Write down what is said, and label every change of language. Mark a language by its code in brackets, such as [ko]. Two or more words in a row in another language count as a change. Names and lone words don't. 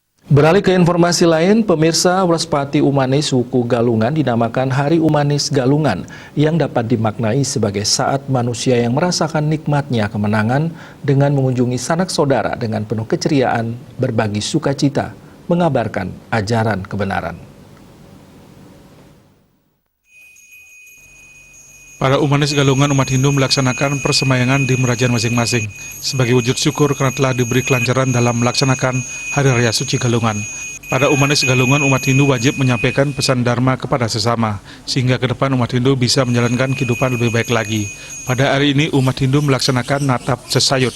[id] Beralih ke informasi lain, pemirsa, Wrespati Umanis suku Galungan dinamakan Hari Umanis Galungan yang dapat dimaknai sebagai saat manusia yang merasakan nikmatnya kemenangan dengan mengunjungi sanak saudara dengan penuh keceriaan, berbagi sukacita, mengabarkan ajaran kebenaran. Para Umanis Galungan umat Hindu melaksanakan persemayangan di Merajan masing-masing sebagai wujud syukur karena telah diberi kelancaran dalam melaksanakan Hari Raya Suci Galungan. Pada Umanis Galungan, umat Hindu wajib menyampaikan pesan Dharma kepada sesama, sehingga ke depan umat Hindu bisa menjalankan kehidupan lebih baik lagi. Pada hari ini, umat Hindu melaksanakan Natap Sesayut.